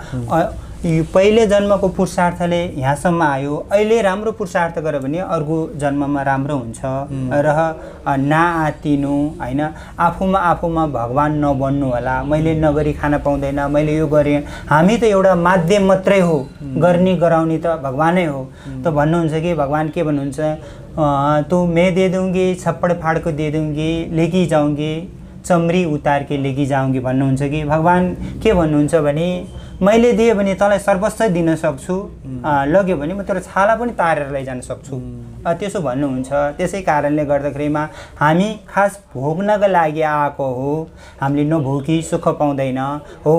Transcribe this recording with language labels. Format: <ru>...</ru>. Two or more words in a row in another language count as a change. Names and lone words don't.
<ne>पहिले जन्मको पुरुषार्थले यहाँसम्म आयो, अहिले राम्रो पुरुषार्थ गर्यो भने अर्को जन्ममा राम्रो हुन्छ। र नआतिनु हैन, आफूमा भगवान नबन्नु होला, मैले नगरी खान पाउँदैन, मैले यो गरेँ, हामी त एउटा माध्यम मात्रै हो, गर्ने गराउने त भगवानै हो। त भन्नुहुन्छ कि भगवान के भन्नुहुन्छ,</ne> <hi>तो मैं दे दूँगी छप्पड़ फाड़ को दे दूँगी, लेगी जाऊँगी चमरी उतार के लेगी जाऊँगी</hi> <ne>भन्नुहुन्छ कि भगवान के भन्नुहुन्छ भने मैले दिएँ भने तँलाई सर्वस्व दिन सक्छु, लग्यो भने म तेरो छाला पनि तारेर लैजान सक्छु, त्यसो भन्नुहुन्छ। त्यसै कारणले गर्दाखेरिमा हामी खास भोग्नको लागि आएको हो, हामीले नभोगी सुख पाउँदैन हो।</ne>